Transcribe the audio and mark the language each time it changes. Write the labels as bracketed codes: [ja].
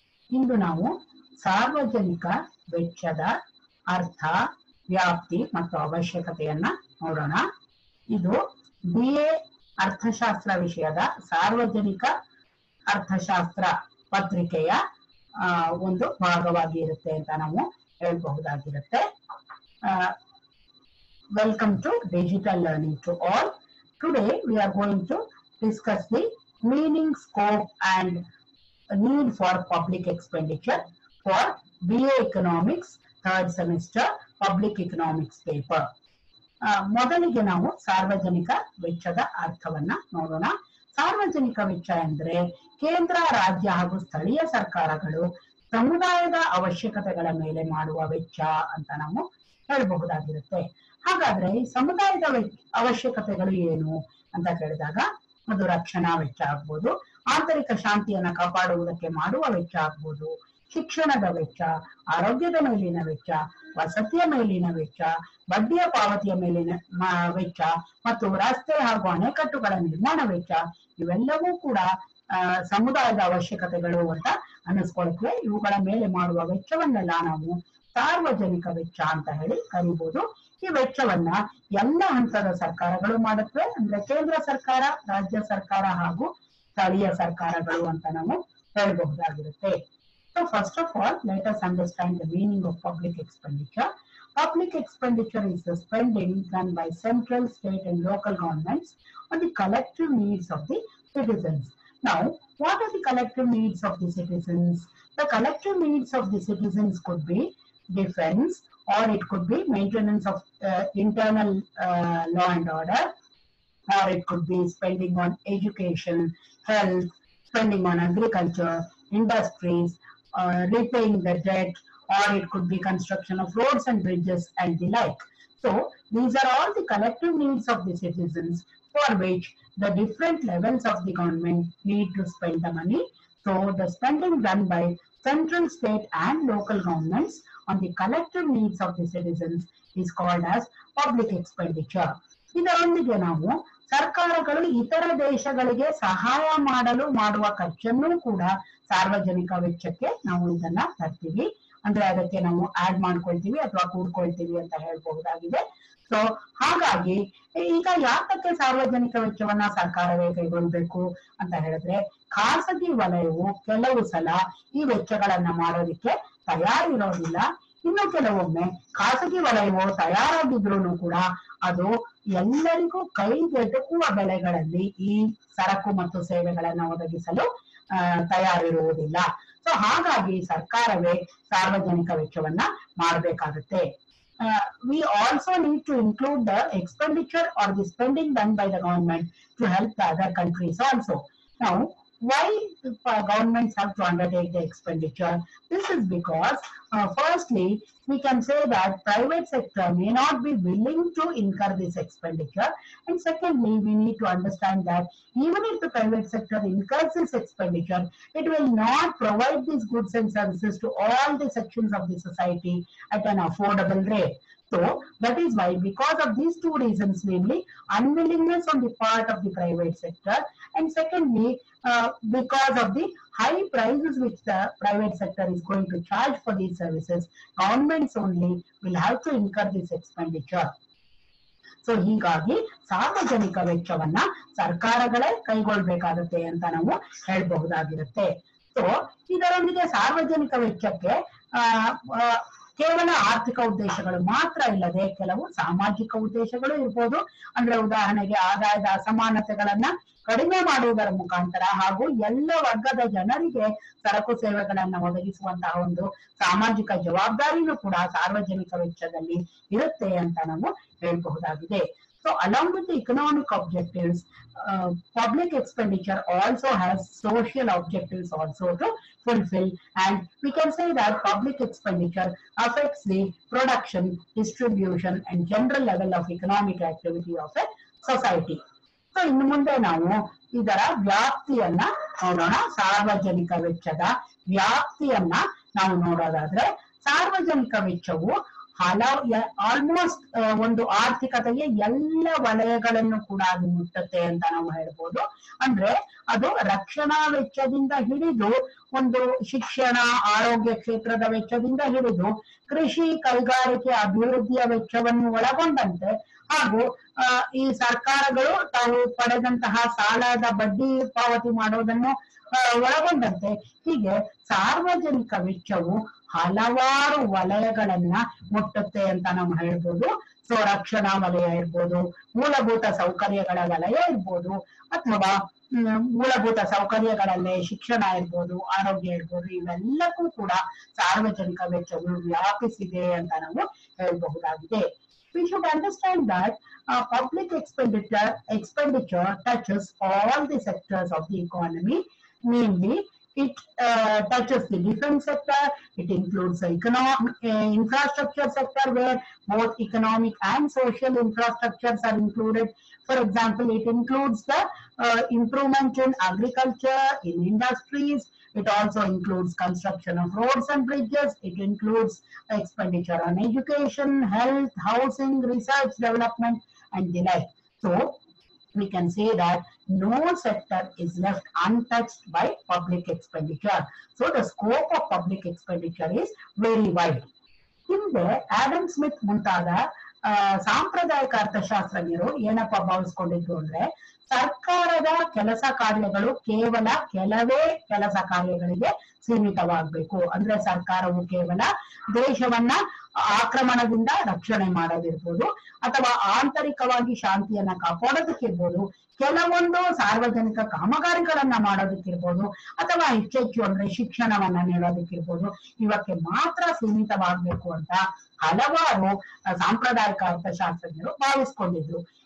[kn] ಇಂದು ನಾವು ಸಾರ್ವಜನಿಕ ವೆಚ್ಚದ ಅರ್ಥ, ವ್ಯಾಪ್ತಿ ಮತ್ತು ಅವಶ್ಯಕತೆಯನ್ನ ನೋಡೋಣ. ಇದು BA ಅರ್ಥಶಾಸ್ತ್ರ ವಿಷಯದ ಸಾರ್ವಜನಿಕ ಅರ್ಥಶಾಸ್ತ್ರ ಪತ್ರಿಕೆಯ ಒಂದು ಭಾಗವಾಗಿ ಇರುತ್ತೆ ಅಂತ ನಾವು ಹೇಳಬಹುದಾಗಿರುತ್ತೆ. [en] Welcome to Digital Learning to all. Today we are going to discuss the meaning, scope and need for public expenditure for BA Economics third semester Public Economics paper. [kn] ಮೊದಲಿಗೆ ನಾವು ಸಾರ್ವಜನಿಕ ವೆಚ್ಚದ ಅರ್ಥವನ್ನ ನೋಡೋಣ. ಸಾರ್ವಜನಿಕ ವೆಚ್ಚ ಎಂದರೆ ಕೇಂದ್ರ, ರಾಜ್ಯ ಹಾಗೂ ಸ್ಥಳೀಯ ಸರ್ಕಾರಗಳು ಸಮುದಾಯದ ಅವಶ್ಯಕತೆಗಳ ಮೇಲೆ ಮಾಡುವ ವೆಚ್ಚ ಅಂತ ನಾವು ಹೇಳಬಹುದಾಗಿರುತ್ತೆ. ಹಾಗಾದ್ರೆ ಈ ಸಮುದಾಯದ ಅವಶ್ಯಕತೆಗಳು ಏನು ಅಂತ ಕೇಳಿದಾಗ ಅದು ರಕ್ಷಣಾ ವೆಚ್ಚ ಆಗ್ಬೋದು, ಆಂತರಿಕ ಶಾಂತಿಯನ್ನ ಕಾಪಾಡುವುದಕ್ಕೆ ಮಾಡುವ ವೆಚ್ಚ ಆಗ್ಬೋದು, ಶಿಕ್ಷಣದ ವೆಚ್ಚ, ಆರೋಗ್ಯದ ಮೇಲಿನ ವೆಚ್ಚ, ವಸತಿಯ ಮೇಲಿನ ವೆಚ್ಚ, ಬಡ್ಡಿಯ ಪಾವತಿಯ ಮೇಲಿನ ವೆಚ್ಚ ಮತ್ತು ರಸ್ತೆ ಹಾಗೂ ಅಣೆಕಟ್ಟುಗಳ ನಿರ್ಮಾಣ ವೆಚ್ಚ, ಇವೆಲ್ಲವೂ ಕೂಡ ಸಮುದಾಯದ ಅವಶ್ಯಕತೆಗಳು ಅಂತ ಅನ್ನಿಸ್ಕೊಳ್ತವೆ. ಇವುಗಳ ಮೇಲೆ ಮಾಡುವ ವೆಚ್ಚವನ್ನೆಲ್ಲ ನಾವು ಸಾರ್ವಜನಿಕ ವೆಚ್ಚ ಅಂತ ಹೇಳಿ ಕರಿಬಹುದು. ಈ ವೆಚ್ಚವನ್ನ ಎಲ್ಲ ಹಂತದ ಸರ್ಕಾರಗಳು ಮಾಡುತ್ತವೆ, ಅಂದ್ರೆ ಕೇಂದ್ರ ಸರ್ಕಾರ, ರಾಜ್ಯ ಸರ್ಕಾರ ಹಾಗೂ ಸ್ಥಳೀಯ ಸರ್ಕಾರಗಳು ಅಂತ ನಾವು ಹೇಳಬಹುದಾಗಿರುತ್ತೆ. [en] So first of all, let us understand the meaning of public expenditure. Public expenditure is the spending done by central, state and local governments on the collective needs of the citizens. Now, what are the collective needs of the citizens? The collective needs of the citizens could be defense, or it could be maintenance of internal law and order, or it could be spending on education, health, spending on agriculture, industries, repaying the debt, or it could be construction of roads and bridges and the like. So these are all the collective needs of the citizens for which the different levels of the government need to spend the money. So the spending done by central, state and local governments on the collective needs of the citizens is called as public expenditure. [kn] ಇದರೊಂದಿಗೆ ನಾವು ಸರ್ಕಾರಗಳು ಇತರ ದೇಶಗಳಿಗೆ ಸಹಾಯ ಮಾಡಲು ಮಾಡುವ ಖರ್ಚನ್ನು ಕೂಡ ಸಾರ್ವಜನಿಕ ವೆಚ್ಚಕ್ಕೆ ನಾವು ಇದನ್ನ ತರ್ತೀವಿ. ಅಂದ್ರೆ ಅದಕ್ಕೆ ನಾವು ಆಡ್ ಮಾಡ್ಕೊಳ್ತೀವಿ ಅಥವಾ ಕೂಡ್ಕೊಳ್ತೀವಿ ಅಂತ ಹೇಳ್ಬಹುದಾಗಿದೆ. ಸೊ ಹಾಗಾಗಿ ಈಗ ಯಾತಕ್ಕೆ ಸಾರ್ವಜನಿಕ ವೆಚ್ಚವನ್ನ ಸರ್ಕಾರವೇ ಕೈಗೊಳ್ಬೇಕು ಅಂತ ಹೇಳಿದ್ರೆ, ಖಾಸಗಿ ವಲಯವು ಕೆಲವು ಸಲ ಈ ವೆಚ್ಚಗಳನ್ನ ಮಾಡೋದಿಕ್ಕೆ ತಯಾರಿರೋದಿಲ್ಲ. ಇನ್ನು ಕೆಲವೊಮ್ಮೆ ಖಾಸಗಿ ವಲಯವು ತಯಾರಾಗಿದ್ರು ಕೂಡ ಅದು ಎಲ್ಲರಿಗೂ ಕೈಗೆಟುಕುವ ಬೆಲೆಗಳಲ್ಲಿ ಈ ಸರಕು ಮತ್ತು ಸೇವೆಗಳನ್ನ ಒದಗಿಸಲು ತಯಾರಿರುವುದಿಲ್ಲ. ಸೊ ಹಾಗಾಗಿ ಸರ್ಕಾರವೇ ಸಾರ್ವಜನಿಕ ವೆಚ್ಚವನ್ನ ಮಾಡಬೇಕಾಗುತ್ತೆ. [en] We also need to include the expenditure or the spending done by the government to help the other countries also. Now, why governments have to undertake the expenditure? This is because firstly, we can say that private sector may not be willing to incur this expenditure, and secondly, we need to understand that even if the private sector incurs this expenditure, it will not provide these goods and services to all the sections of the society at an affordable rate. So that is why, because of these two reasons, namely unwillingness on the part of the private sector, and secondly because of the high prices which the private sector is going to charge for these services, governments only will have to incur this expenditure. [kn] So ಹೀಗಾಗಿ ಸಾರ್ವಜನಿಕ ವೆಚ್ಚವನ್ನ ಸರ್ಕಾರಗಳೇ ಕೈಗೊಳ್ಬೇಕಾಗುತ್ತೆ ಅಂತ ನಾವು ಹೇಳಬಹುದಾಗಿರುತ್ತೆ. So ಇದರೊಂದಿಗೆ ಸಾರ್ವಜನಿಕ ವೆಚ್ಚಕ್ಕೆ ಕೇವಲ ಆರ್ಥಿಕ ಉದ್ದೇಶಗಳು ಮಾತ್ರ ಇಲ್ಲದೆ ಕೆಲವು ಸಾಮಾಜಿಕ ಉದ್ದೇಶಗಳು ಇರ್ಬೋದು. ಅಂದ್ರೆ ಉದಾಹರಣೆಗೆ ಆದಾಯದ ಅಸಮಾನತೆಗಳನ್ನ ಕಡಿಮೆ ಮಾಡುವುದರ ಮುಖಾಂತರ ಹಾಗೂ ಎಲ್ಲ ವರ್ಗದ ಜನರಿಗೆ ಸರಕು ಸೇವೆಗಳನ್ನ ಒದಗಿಸುವಂತಹ ಒಂದು ಸಾಮಾಜಿಕ ಜವಾಬ್ದಾರಿನೂ ಕೂಡ ಸಾರ್ವಜನಿಕ ವೆಚ್ಚದಲ್ಲಿ ಇರುತ್ತೆ ಅಂತ ನಾವು ಹೇಳಬಹುದಾಗಿದೆ. [en] So along with the economic objectives, public expenditure also has social objectives also to fulfill, and we can say that public expenditure affects the production, distribution and general level of economic activity of a society. [kn] So ಇನ್ನು ಮುಂದೆ ನಾವು ಇದರ ವ್ಯಾಪ್ತಿಯನ್ನ ನೋಡೋಣ. ಸಾರ್ವಜನಿಕ ವೆಚ್ಚದ ವ್ಯಾಪ್ತಿಯನ್ನ ನಾವು ನೋಡೋದಾದ್ರೆ, ಸಾರ್ವಜನಿಕ ವೆಚ್ಚವು ಆಲ್ಮೋಸ್ಟ್ ಒಂದು ಆರ್ಥಿಕತೆಯ ಎಲ್ಲ ವಲಯಗಳನ್ನು ಕೂಡ ಅದು ಮುಟ್ಟುತ್ತೆ ಅಂತ ನಾವು ಹೇಳ್ಬೋದು. ಅಂದ್ರೆ ಅದು ರಕ್ಷಣಾ ವೆಚ್ಚದಿಂದ ಹಿಡಿದು ಒಂದು ಶಿಕ್ಷಣ, ಆರೋಗ್ಯ ಕ್ಷೇತ್ರದ ವೆಚ್ಚದಿಂದ ಹಿಡಿದು ಕೃಷಿ, ಕೈಗಾರಿಕೆ ಅಭಿವೃದ್ಧಿಯ ವೆಚ್ಚವನ್ನು ಒಳಗೊಂಡಂತೆ ಹಾಗೂ ಈ ಸರ್ಕಾರಗಳು ತಾವು ಪಡೆದಂತಹ ಸಾಲದ ಬಡ್ಡಿ ಪಾವತಿ ಮಾಡೋದನ್ನು ಒಳಗೊಂಡಂತೆ ಹೀಗೆ ಸಾರ್ವಜನಿಕ ವೆಚ್ಚವು ಹಲವಾರು ವಲಯಗಳನ್ನ ಮುಟ್ಟುತ್ತೆ ಅಂತ ನಾವು ಹೇಳ್ಬೋದು. ಸೊ ರಕ್ಷಣಾ ವಲಯ ಇರ್ಬೋದು, ಮೂಲಭೂತ ಸೌಕರ್ಯಗಳ ವಲಯ ಇರ್ಬೋದು, ಅಥವಾ ಮೂಲಭೂತ ಸೌಕರ್ಯಗಳಲ್ಲೇ ಶಿಕ್ಷಣ ಇರ್ಬೋದು, ಆರೋಗ್ಯ ಇರ್ಬೋದು, ಇವೆಲ್ಲಕ್ಕೂ ಕೂಡ ಸಾರ್ವಜನಿಕ ವೆಚ್ಚವು ವ್ಯಾಪಿಸಿದೆ ಅಂತ ನಾವು ಹೇಳಬಹುದಾಗಿದೆ. [en] We should understand that public expenditure touches all the sectors of the economy. Mainly, it touches the defense sector. It includes the infrastructure sector, where both economic and social infrastructures are included. For example, it includes the improvement in agriculture, in industries. It also includes construction of roads and bridges. It includes expenditure on education, health, housing, research, development, and the like. So, we can say that no sector is left untouched by public expenditure. So, the scope of public expenditure is very wide. [kn] ಹಿಂದೆ Adam Smith ಮುಂತಾದ ಸಾಂಪ್ರದಾಯಿಕ ಅರ್ಥಶಾಸ್ತ್ರಜ್ಞರು ಏನಪ್ಪ ಭಾವಿಸ್ಕೊಂಡಿದ್ರು ಅಂದ್ರೆ, ಸರ್ಕಾರದ ಕೆಲಸ ಕಾರ್ಯಗಳು ಕೇವಲ ಕೆಲವೇ ಕೆಲಸ ಕಾರ್ಯಗಳಿಗೆ ಸೀಮಿತವಾಗಬೇಕು. ಅಂದ್ರೆ ಸರ್ಕಾರವು ಕೇವಲ ದೇಶವನ್ನ ಆಕ್ರಮಣದಿಂದ ರಕ್ಷಣೆ ಮಾಡೋದಿರ್ಬೋದು, ಅಥವಾ ಆಂತರಿಕವಾಗಿ ಶಾಂತಿಯನ್ನ ಕಾಪಾಡೋದಕ್ಕಿರ್ಬೋದು, ಕೆಲವೊಂದು ಸಾರ್ವಜನಿಕ ಕಾಮಗಾರಿಗಳನ್ನ ಮಾಡೋದಕ್ಕಿರ್ಬೋದು, ಅಥವಾ ಹೆಚ್ಚೆಚ್ಚು ಅಂದ್ರೆ ಶಿಕ್ಷಣವನ್ನ ನೀಡೋದಕ್ಕಿರ್ಬೋದು, ಇವಕ್ಕೆ ಮಾತ್ರ ಸೀಮಿತವಾಗಬೇಕು ಅಂತ ಹಲವಾರು ಸಾಂಪ್ರದಾಯಿಕ ಅರ್ಥಶಾಸ್ತ್ರಜ್ಞರು ಭಾವಿಸ್ಕೊಂಡಿದ್ರು.